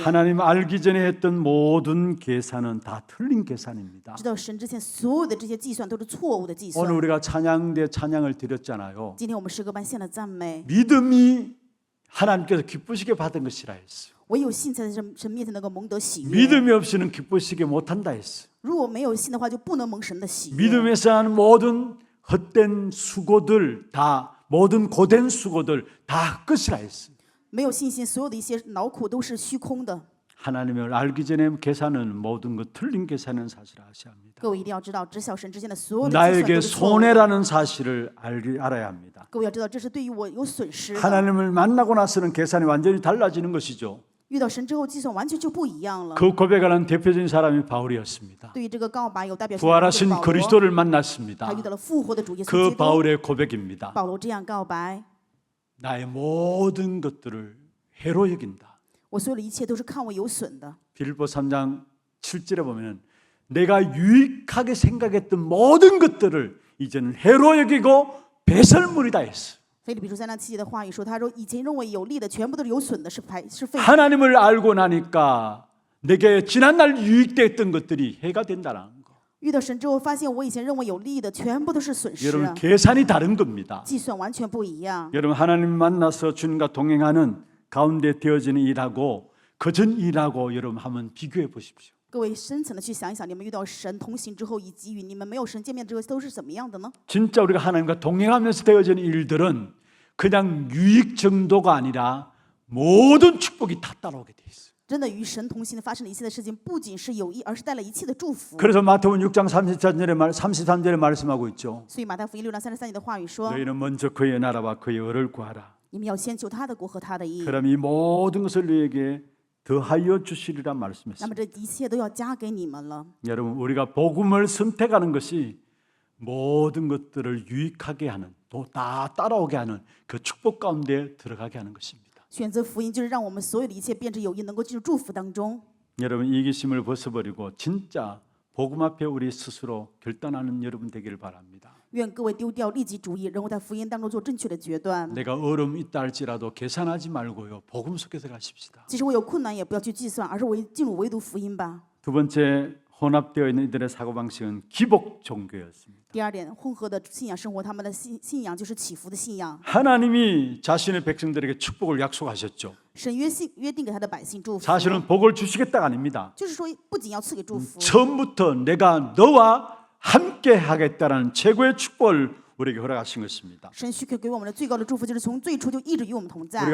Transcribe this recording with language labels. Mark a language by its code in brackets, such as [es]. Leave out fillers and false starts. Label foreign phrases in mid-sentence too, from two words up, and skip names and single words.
[ko] 하나님 알기 전에 했던 모든 계산은 다 틀린 계산입니다. [zh] 知道神之前所有的这些计算都是错误的计算 [ko] 오늘 。 우리가 찬양대 찬양을 드렸잖아요. [zh] 今天我们诗歌班献了赞美， [ko] 믿음이 하나님께서 기쁘시게 받은 것이라 했어요. [zh] 唯有信才在神面前能够蒙得喜悦。 [ko] 믿음이 없이는 기쁘시게 못한다 했어요. [zh] 如果没有信的话，就不能蒙神的喜悦。 [ko] 믿음에서 하는 모든 헛된 수고들 다 모든 고된 수고들 다 끝이라 했어요. [zh] 没有信心，所有的一些劳苦都是虚空的。 [ko] 하나님을 알기 전에 계산은 모든 것 틀린 계산은 사실을 아셔야 합니다. [zh] 各位一定要知道，知晓神之间的所有的计算 [ko] 나에게 [zh] 都是错误的。 [ko] 손해라는 사실을 알아야 합니다. [zh] 各位要知道，这是对于我有损失的。 [ko] 하나님을 만나고 나서는 계산이 완전히 달라지는 것이죠. [zh] 遇到神之后，计算完全就不一样了。 [ko] 그 고백하는 대표적인 사람이 바울이었습니다. [zh] 对于这个告白有代表性的人就是 [ko] 부활하신 [zh] 保罗， [ko] 그리스도를 만났습니다. [zh] 他遇到了复活的主耶稣 [ko] 그 [zh] 基督。 [ko] 바울의 고백입니다. [zh] 保罗这样告白： [ko] 나의 모든 것들을 해로 여긴다. [zh] 我所有的一切都是看我有损的。 [ko] 빌립보 3장 7절에 보면 내가 유익하게 생각했던 모든 것들을 이제는 해로 여기고 배설물이다 했어. [zh] 腓立比书3章7节的话语说：“他说以前认为有利的，全部都是有损的，是废。” [ko] 하나님을 알고 나니까 내게 지난날 유익됐던 것들이 해가 된다는 거. [zh] 遇到神之后，发现我以前认为有利的，全部都是损失 [ko] 여러분, 계산이 다른 겁니다. [zh] 计算完全不一样。 [ko] 여러분, 하나님 만나서 주님과 동행하는 가운데 되어지는 일하고 그전 일하고 여러분 한번 비교해 보십시오. [zh] 各位深层的去想一想，你们遇到神同行之后，以及与你们没有神见面之后，都是怎么样的呢？ [ko] 진짜 우리가 하나님과 동행하면서 되어지는 일들은 그냥 유익 정도가 아니라 모든 축복이 다 따라오게 돼 있어요. [zh] 真的与神同行的发生的一切的事情，不仅是有益，而是带来一切的祝福。 [ko] 그래서 마태복음 6장 33절에 말씀하고 있죠. [zh] 所以马太福音6章33节的话语说 [ko] 너희는 먼저 그의 나라와 그의 의를 구하라. ：“ [zh] 你们要先求他的国和他的义， [ko] 그럼 이 모든 것을 너희에게 더하여 주시리라 [zh] 那么 [ko] 말씀했습니다. [zh] 这一切都要加给你们了。 [ko] 여러분, 우리가 복음을 선택하는 것이 모든 것들을 유익하게 하는 또 다 따라오게 하는 그 축복 가운데 들어가게 하는 것입니다. [zh] 选择福音，就是让我们所有的一切变成有益，能够进入祝福当中。 [ko] 여러분, 이기심을 벗어버리고 진짜 복음 앞에 우리 스스로 결단하는 여러분 되기를 바랍니다. [zh] 愿各位丢掉利己主义，然后在福音当中做正确的决断。 [ko] 내가 어려움 있다 할지라도 계산하지 말고요, 복음 속에서 가십시다. [zh] 即使我有困难，也不要去计算，而是进入唯独福音吧。 [ko] 두 번째, 혼합되어 있는 이들의 사고방식은 기복 종교였습니다. [zh] 第二点，混合的信仰生活，他们的信仰就是起伏的信仰。 [ko] 하나님이 자신의 백성들에게 축복을 약속하셨죠. [zh] 神约定给他的百姓祝福， [ko] 사실은 복을 주시겠다가 아닙니다. [zh] 就是说不仅要赐给祝福， [ko] 처음부터 내가 너와 함께 하겠다라는 최고의 축복을 우리에게 허락하신 것입니다. [zh] 神许可给我们的最高的祝福，就是从最初就一直与我们同在。